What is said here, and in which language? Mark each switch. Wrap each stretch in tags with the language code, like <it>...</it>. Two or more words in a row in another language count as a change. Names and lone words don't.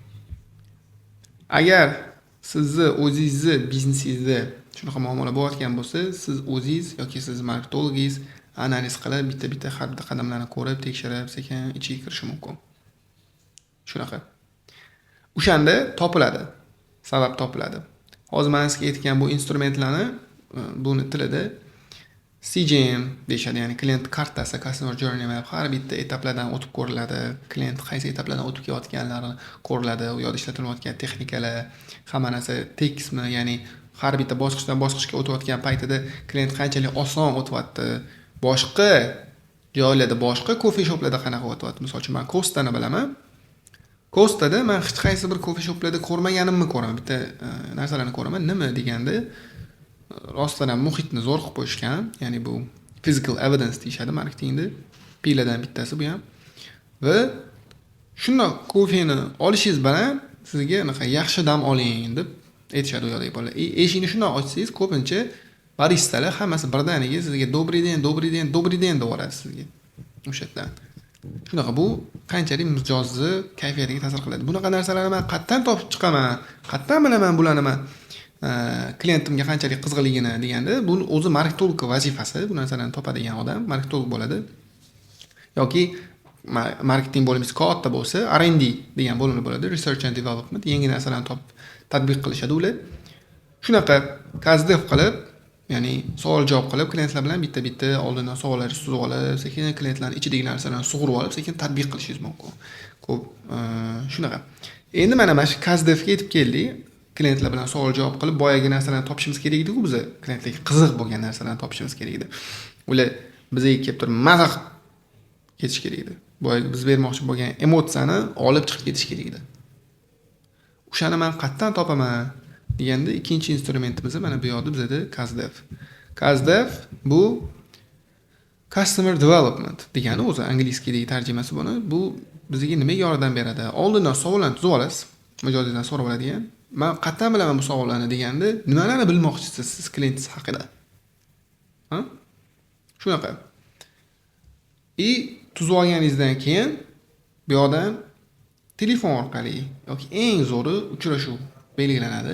<uz>Agar sizni o'zingizni biznesingizda shunaqa muammolar bo'layotgan bo'lsa, siz o'zingiz yoki siz marketologingiz analiz qilib, bitta-bitta har bitta qadamlarni ko'rib, tekshirib, sekin ichiga kirish mumkin. Shunaqa. O'shanda topiladi. Sabab topiladi. Hozir men sizga aytgan bu instrumentlarni buni tilida CJM deyshadi, ya'ni klient kartasi,</uz> <en>customer journey map</en> <uz>har bitta etaplardan o'tib ko'riladi. Klient qaysi etaplardan o'tib kelayotganlari ko'riladi. U yoqda ishlatilayotgan texnikalar, hamma narsa tekismi, ya'ni har bitta bosqichdan bosqichga o'tayotgan paytida klient qanchalik oson o'tyapti. Boshqa joylarda, boshqa kofe shoplarda qanaqa o'tyapti. Misol uchun men Costa'ni bilaman. Costa'da men hech qaysi bir kofe shoplarda ko'rmaganimni ko'raman. Bitta narsalarni ko'raman. Nima deganda rostdan ham muhitni zo'r qilib qo'yishgan. Ya'ni bu</uz> <en>physical evidence</en> <uz>deyshadi marketingda. Piladan bittasi bu ham. Va shundoq kofeni olishingiz bilan sizga anaqa yaxshi dam oling deb aytishadi u yoqdagi bolalar. Eshikni shundoq ochsangiz, ko'pincha baristalar hammasi birdaniga sizga</uz> <ru>добрый день</ru> <uz>deb yuboradi sizga. O'sha yerdan. Shunaqa bu qanchalik mijozni kayfiyatiga ta'sir qiladi. Bunaqa narsalarni men qayerdan topib chiqaman? Qayerdan bilaman bularni men? Klientimga qanchalik qiziqligini deganda, bu o'zi marketolog vazifasi. Bu narsalarni topadigan odam marketolog bo'ladi. Yoki marketing bo'limiz katta bo'lsa, R&D degan bo'lim bo'ladi,</uz> <en>research and development.</en> <uz>Yangi narsalarni topib tatbiq qilishadi ular. Shunaqa kazdef qilib, ya'ni savol-javob qilib, klientlar bilan bitta-bitta oldindan savollar suzib olib, sekin klientlarning ichidagi narsalarni sug'urib olib, sekin tatbiq qilishingiz mumkin. Ko'p shunaqa. Endi mana shu kazdefga yetib keldik. Klientlar bilan savol-javob qilib, boyagi narsalarni topishimiz kerak edi-ku biz. Klientlarga qiziq bo'lgan narsalarni topishimiz kerak edi. Ular bizga kelib turib maza ketish kerak edi. Boyagi biz bermoqchi bo'lgan emotsiyani olib chiqib ketish kerak edi. O'shani men qayerdan topaman deganda ikkinchi instrumentimiz mana bu yoqda bizda CastDev. CastDev bu</uz> <en>customer development</en> <uz>degani o'zi inglizchadagi tarjimasi buni. Bu bizga nimaga yordam beradi? Oldindan savollarni tuzib olasiz. Mijozingizdan so'rab oladigan. Men qayerdan bilaman bu savollarni deganda, nimalarni bilmoqchisiz siz klientingiz haqida? Ha? Shunaqa. Tuzib olganingizdan keyin bu yoqdan telefon orqali yoki eng zo'ri uchrashuv belgilanadi.</uz>